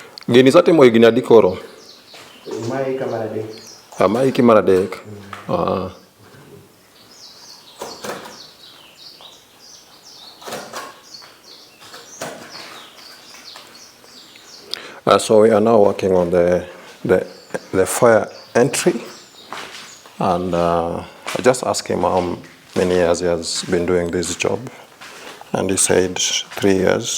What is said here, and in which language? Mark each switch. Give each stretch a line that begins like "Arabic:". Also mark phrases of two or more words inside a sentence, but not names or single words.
Luo (Kenya and Tanzania): Gini satimo higni adi koro? Mae ika mar adek. Ma hiki mar adek.
English: So we are now working on the foyer entry, and I just asked him how many years he has been doing this job, and he said 3 years.